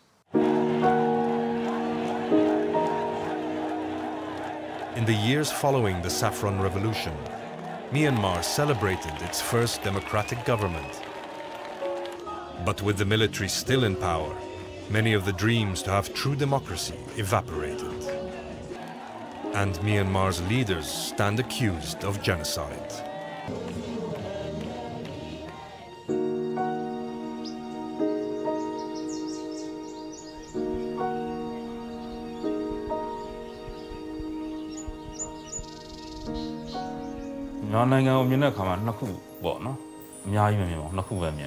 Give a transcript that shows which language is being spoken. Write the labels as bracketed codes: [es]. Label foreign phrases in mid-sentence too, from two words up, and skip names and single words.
[en] In the years following the Saffron Revolution, Myanmar celebrated its first democratic government. But with the military still in power, many of the dreams to have true democracy evaporated. And Myanmar's leaders stand accused of genocide. [my] နိုင်ငံကိုမြင်တဲ့အခါမှာနှစ်ခုပေါ့နော်အများကြီးမမြင်ပါဘူးနှစ်ခုပဲမြင်